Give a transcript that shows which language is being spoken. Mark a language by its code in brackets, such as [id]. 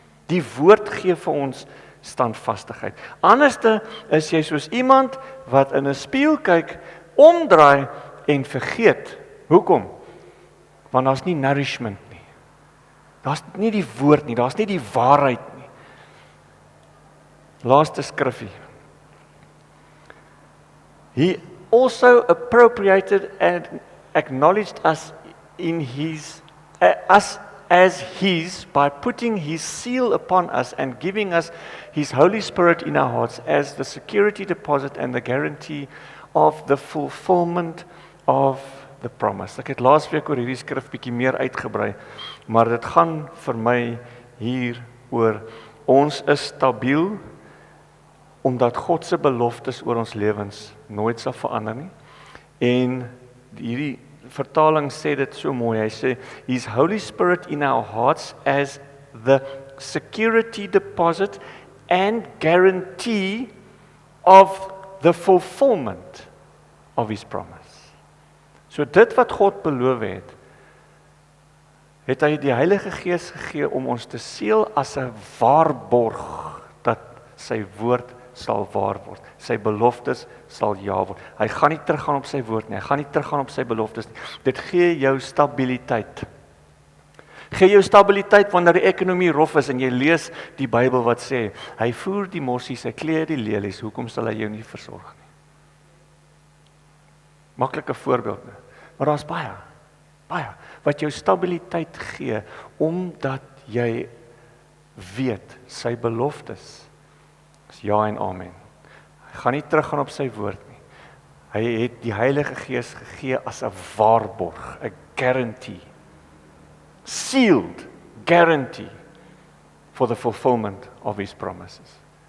[af] Die woord gee vir ons standvastigheid. Anderste is jy soos iemand wat in 'n spieël kyk, omdraai en vergeet. Hoekom? Want daar's nie nourishment nie. Daar's nie die woord nie, daar's nie die waarheid nie. Laaste skrifgie. [en] He also appropriated and acknowledged us in his us as his by putting his seal upon us and giving us his Holy Spirit in our hearts as the security deposit and the guarantee of the fulfillment of the promise. [af] Ek het laasweek oor hierdie skrif bietjie meer uitgebrei, maar dit gaan vir my hier oor ons is stabiel omdat God se beloftes oor ons lewens nooit sal verander nie. En hierdie vertaling sê dit so mooi. Hy sê [en] his Holy Spirit in our hearts as the security deposit and guarantee of the fulfillment of his promise. [af] So dit wat God beloof het hy die Heilige Gees gegee om ons te seël as 'n waarborg dat sy woord sal waar word. Sy beloftes sal ja word. Hy gaan nie teruggaan op sy woord nie. Hy gaan nie teruggaan op sy beloftes nie. Dit gee jou stabiliteit. Gee jou stabiliteit wanneer die ekonomie rof is en jy lees die Bybel wat sê, hy voer die mossies, hy klee die lelies, hoekom sal hy jou nie versorg nie? Maklike voorbeeld, nie? Maar daar's baie, wat jou stabiliteit gee, omdat jy weet, sy beloftes is ja en amen. Hy gaan nie teruggaan op sy woord nie. Hy het die Heilige Gees gegee as 'n waarborg, 'n guarantee. [en] Sealed guarantee for the fulfillment of his promises.